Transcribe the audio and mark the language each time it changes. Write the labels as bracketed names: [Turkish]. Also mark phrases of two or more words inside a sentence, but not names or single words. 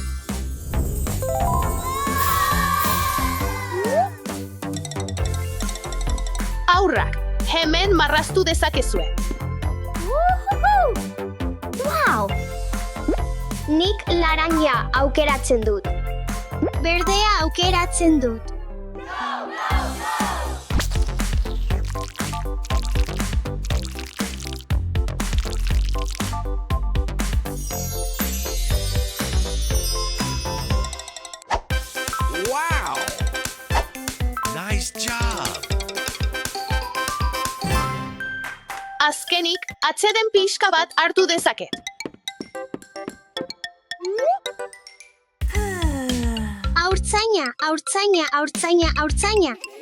[Basque] Aurrak, hemen marraztu dezakezue. Wow! Nik laranja aukeratzen dut. Berdea aukeratzen dut. Wow! [English] Nice job! [Basque] Azkenik, atseden pixka bat hartu dezaket. Haurtzaina, haurtzaina, haurtzaina, haurtzaina.